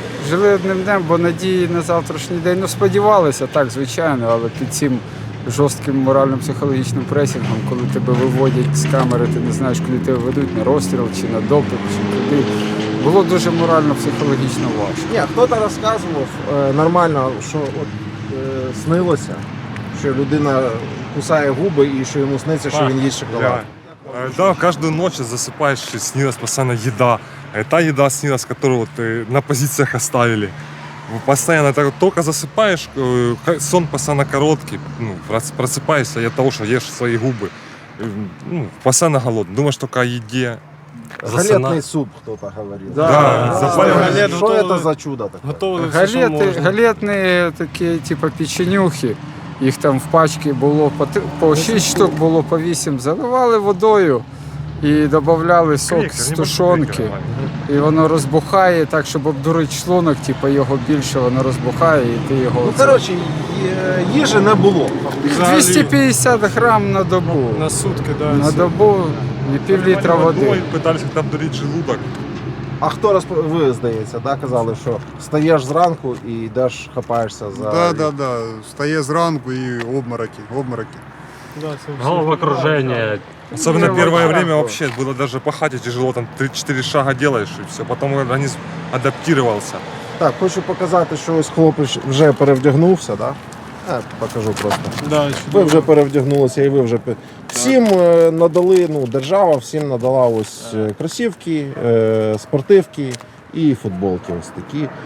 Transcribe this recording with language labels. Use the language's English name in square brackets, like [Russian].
[Ukrainian] Жили одним днем, бо надії на завтрашній день, ну сподівалися, так, звичайно, але під цим жорстким морально-психологічним пресінгом, коли тебе виводять з камери, ти не знаєш, куди тебе ведуть, на розстріл чи на допит, чи куди. Було дуже морально-психологічно важко. Ні, хтось розказував нормально, що от, снилося, що людина кусає губи і що йому сниться, що він їсть шоколад. [Russian] Да, каждую ночь засыпаешь, снилась постоянно еда. Та еда снилась, которую вот на позициях оставили. Постоянно только засыпаешь, сон постоянно короткий, ну, просыпаешься от того, что ешь свои губы. Ну, постоянно голодный, думаешь только о еде. Галетный суп, кто-то говорит. Да, галет Что готовили. это за чудо такое? [Ukrainian] Готовили все, що можна. Галетні такі, типу, печенюхи. Їх там в пачці було по 6 штук, було по 8. Заливали водою і додавали сок з тушонки. І воно розбухає так, щоб обдурити шлунок, типу його більше, воно розбухає і ти його... Ну, коротше, їжі не було. 250 грам на добу. [Russian] На сутки, да. [Ukrainian] На добу і пів-літра води. [Russian] Пытались как-то обдурить желудок. [Ukrainian] А хто ви, здається, да, казали, що встаєш зранку і йдеш, хапаєшся за... Да. Встає зранку і обмороки. Да, це [Russian] Головокружение. Особенно первое время вообще было даже по хате тяжело, там 3-4 шага делаешь и все. Потом организм адаптировался. [Ukrainian] Так, хочу показати, що ось хлопець вже перевдягнувся, да? Покажу просто. Да, Ви вже перевдягнулися і ви вже... Всім надали, ну, держава всім надала ось кросівки, спортивки і футболки ось такі.